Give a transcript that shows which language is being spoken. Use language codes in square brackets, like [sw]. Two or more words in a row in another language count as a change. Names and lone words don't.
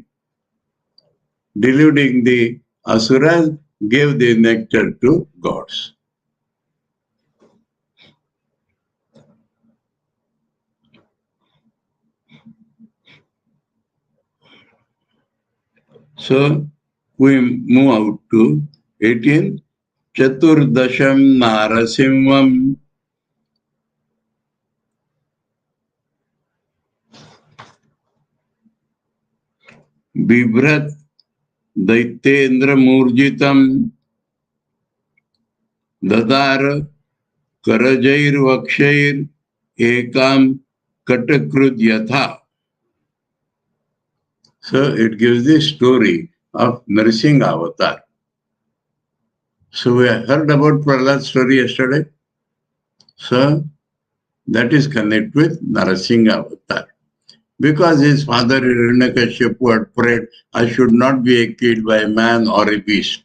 [en] Deluding the Asuras gave the nectar to gods. So we move out to 18. [sa] Chaturdasham Narasimham. Bibhrat Daitendra Murjitam Dadar Karajair Vakshair Ekam Katakrud Yatha. [en] So it gives the story of Narsingh Avatar. So we heard about Prahlad's story yesterday. So that is connected with Narasingha avatar. Because his father Hiranyakashipu had prayed, I should not be killed by a man or a beast.